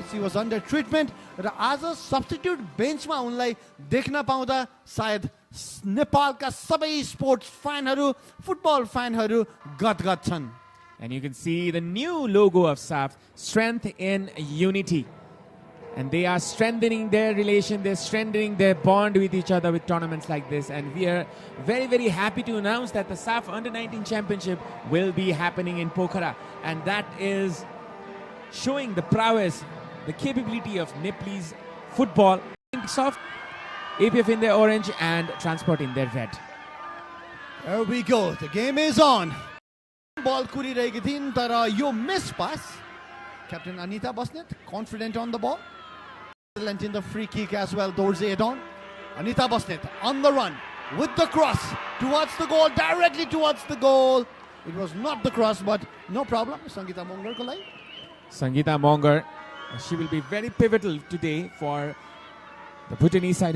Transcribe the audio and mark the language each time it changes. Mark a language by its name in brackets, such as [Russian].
[Nepali] She was under treatment र आज substitute बेन्चमा उनलाई देख्न पाउँदा सायद नेपालका सबै स्पोर्ट्स फ्यानहरू, फुटबल फ्यानहरू गदगद छन्. [English] And you can see the new logo of SAF, Strength in Unity. And they are strengthening their relation, they're strengthening their bond with each other with tournaments like this. And we are very, very happy to announce that the SAF Under-19 Championship will be happening in Pokhara. And that is showing the prowess, the capability of Nepalese football. Soft, APF in their orange and Transport in their red. There we go, the game is on. [Nepali] Ball कुरिरहेकी थिइन् तर यो miss pass. [English] Captain Anita Basnet confident on the ball. Excellent in the free kick as well. Dorje Edon. Anita Basnet on the run with the cross towards the goal, directly towards the goal. It was not the cross, but no problem. [Nepali] Sangeeta Mongar ko lai. [English] Sangeeta Mongar, she will be very pivotal today for the Bhutanese side.